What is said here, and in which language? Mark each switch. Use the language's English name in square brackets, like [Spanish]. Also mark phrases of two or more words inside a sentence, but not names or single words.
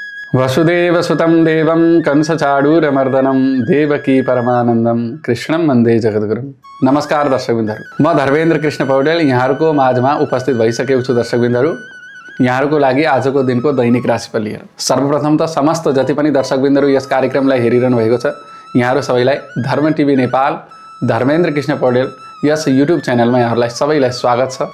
[Sanskrit] वसुदेवसुतं देवं कंसचाडूरमर्दनं देवकी परमानन्दं कृष्णं वन्दे जगद्गुरुं। [Nepali] नमस्कार दर्शकबिन्दहरू, म धर्मेन्द्र कृष्ण पौडेल यहाँहरूको माझमा उपस्थित भइसकेको छु। दर्शकबिन्दहरू, यहाँहरूको लागि आजको दिनको दैनिक राशिफल लिएर सर्वप्रथम त समस्त जति पनि दर्शकबिन्दहरू यस कार्यक्रमलाई हेरिरहनु भएको छ, यहाँहरू सबैलाई धर्म टिभी नेपाल धर्मेन्द्र कृष्ण पौडेल यस युट्युब च्यानलमा यहाँहरूलाई सबैलाई स्वागत छ।